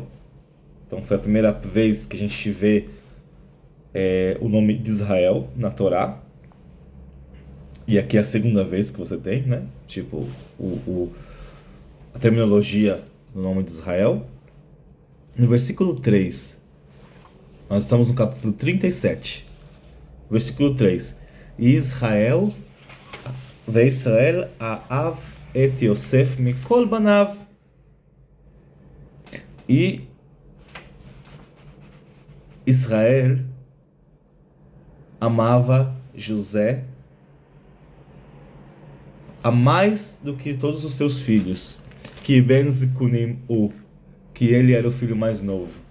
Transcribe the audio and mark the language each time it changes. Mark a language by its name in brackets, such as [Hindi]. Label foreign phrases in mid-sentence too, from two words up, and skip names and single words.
[Portuguese] Então foi a primeira vez que a gente vê o nome de Israel na Torá. E aqui é a segunda vez que você tem, né? Tipo, a terminologia do nome de Israel. No versículo 3, nós estamos no capítulo 37. Versículo 3. [Hebrew] ישראל, וישראל אהב את יוסף מכל בניו. [Portuguese] E Israel amava José a mais do que todos os seus filhos, que [Hebrew] בן זקונים [Portuguese] que ele era o filho mais novo.